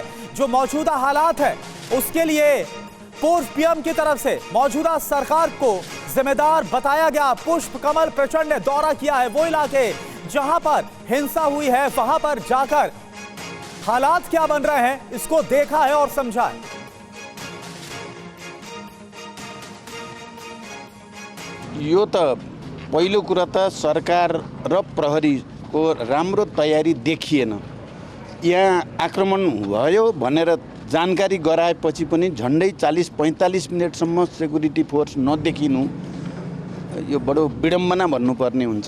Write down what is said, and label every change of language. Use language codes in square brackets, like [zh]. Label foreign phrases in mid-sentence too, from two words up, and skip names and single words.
[hi] जो मौजूदा हालात है उसके लिए पूर्व पीएम की तरफ से मौजूदा सरकार को जिम्मेदार बताया गया। पुष्प कमल प्रचंड ने दौरा किया है वो इलाके जहां पर हिंसा हुई है, वहां पर जाकर हालात क्या बन रहे हैं इसको देखा है और समझा है। [ne] यो त पहिलो कुरा त सरकार र प्रहरी को राम्रो तयारी देखिएन। यहाँ आक्रमण भयो भनेर जानकारी गराएपछि पनि झन्डै 40-45 मिनटसम्म [en] security force [ne] नदेखिनु यो बडो विडम्बना भन्नुपर्ने हुन्छ।